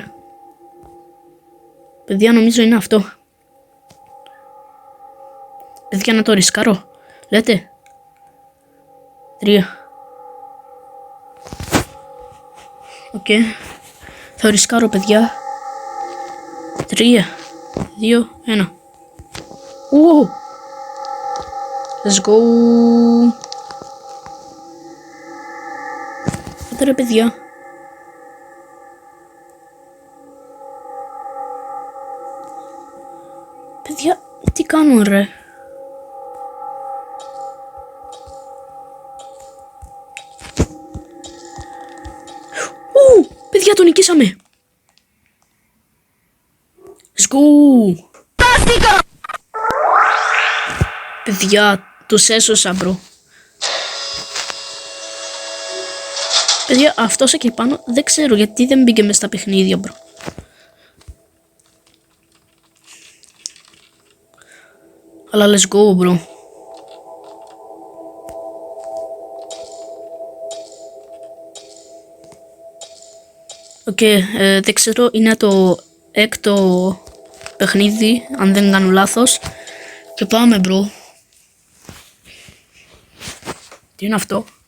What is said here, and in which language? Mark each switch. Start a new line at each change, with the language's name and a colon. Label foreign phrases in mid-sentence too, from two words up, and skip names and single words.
Greek: Παιδιά, νομίζω είναι αυτό. Παιδιά, να το ρισκάρω. Λέτε. 3. Οκ. Θα ρισκάρω, παιδιά. 3, 2, 1.
English: Wow. Let's go.
Greek: Άντε ρε, παιδιά. Παιδιά, τι κάνουν ρε? Παιδιά, το νικήσαμε.
English: Let's go.
Greek: Παιδιά, τους έσωσα, μπρο. Παιδιά, αυτός εκεί πάνω δεν ξέρω γιατί δεν μπήκε μες στα παιχνίδια, μπρο.
English: Αλλά let's go,
Greek: μπρο. Οκ, δεν ξέρω, είναι το έκτο παιχνίδι, αν δεν κάνω λάθος. Και πάμε, μπρο. Τι είναι αυτό?